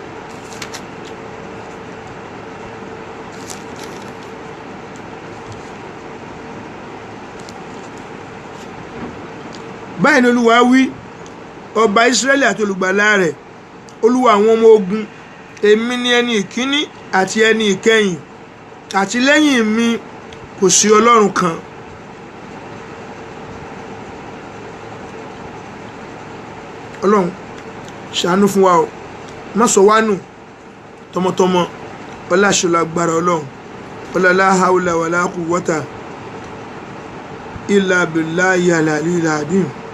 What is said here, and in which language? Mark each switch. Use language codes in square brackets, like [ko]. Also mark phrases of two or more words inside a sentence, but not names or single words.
[yo] báyìí ni Olúwa wí ọba Ísírẹ́lì àti olùgbàlà rẹ̀ Olúwa àwọn ọmọ ogun èmi ni ẹni ìkíní àti ẹni ìkẹyìn àti lẹ́yìn mi kò sí ọlọ́run kan ọlọ́run ṣàánú fún wa o má sọ wá nù tọmọtọmọ ọlá ṣọlá agbára ọlọ́run ọlá [ar] لا حول ولا قوة إلا بالله العلي العظيم.